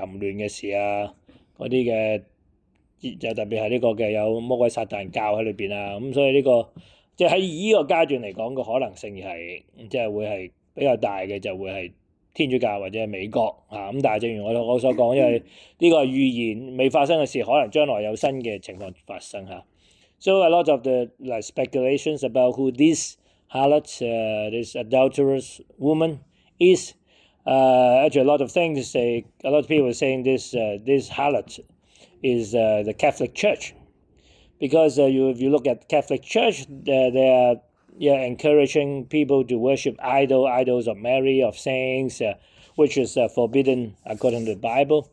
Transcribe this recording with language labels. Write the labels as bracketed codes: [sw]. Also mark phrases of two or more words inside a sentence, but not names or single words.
[yue] 亂嘅事嗰啲嘅就特別係呢個嘅有魔鬼撒旦教喺裏邊咁所以呢個即係喺呢個階段嚟講個可能性係即係會係比較大嘅，就會係天主教或者係美國咁但係正如我所講，因為呢個係預言未發生嘅事，可能將來有新嘅情況發生 [en] So a lot of the speculations about who this harlot, this adulterous woman is. Actually, a lot of things say. A lot of people are saying this harlot is the Catholic Church, because if you look at Catholic Church, they are encouraging people to worship idols of Mary, of saints, which is forbidden according to the Bible.